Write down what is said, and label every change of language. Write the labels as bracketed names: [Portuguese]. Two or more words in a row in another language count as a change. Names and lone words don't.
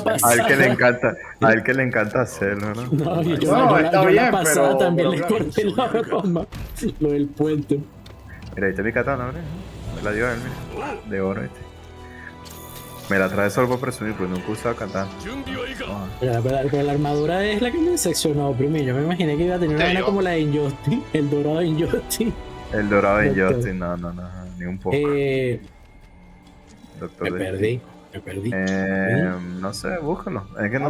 [Spanish] pasada. él que le encanta hacerlo, ¿no? No, No, está yo bien, la pasada pero- también pero le claro, corté la broma. Lo del puente. Mira, ahí está mi katana, ¿verdad? Me la dio él, mira. De oro, este. Me la trae solo por presumir, pero nunca he usado katana. [Japanese] 準備はいいか [Spanish] Ah, Pero la armadura es la que me decepcionó, primo. Yo me imaginé que iba a tener una Sí, vaina yo. como la de Injustice, el dorado de Injustice. el dorado de Doctor. Injustice, no, ni un poco. Me Doctor de perdí. Me perdí. No sé, búscalo. Es que no